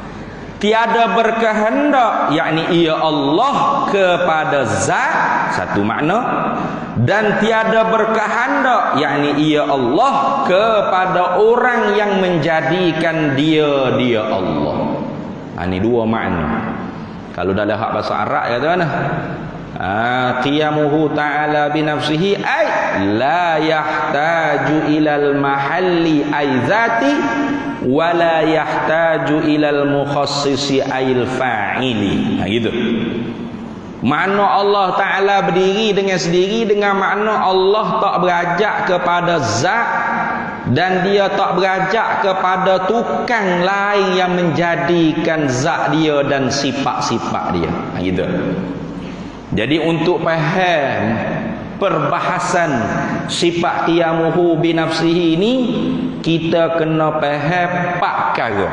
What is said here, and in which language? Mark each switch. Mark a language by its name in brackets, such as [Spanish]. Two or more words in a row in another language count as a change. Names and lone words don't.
[Malay] Tiada berkehendak, yakni ia Allah kepada zat, satu makna. Dan tiada berkehendak, yakni ia Allah kepada orang yang menjadikan dia Allah. Ini dua makna. Kalau dalam hak bahasa Arab kata mana? [Arabic] قيامه تعالى بنفسه أي لا يحتاج إلى المحل أي الذات ولا يحتاج إلى المخصص أي الفاعل. [Malay] Gitu. Makna Allah Ta'ala berdiri dengan sendiri dengan makna Allah tak berajak kepada zat dan dia tak berajak kepada tukang lain yang menjadikan zat dia dan sifat-sifat dia. Gitu. Jadi untuk faham perbahasan sifat [Arabic] قيامه بنفسه [Malay] ini, kita kena faham 4 perkara.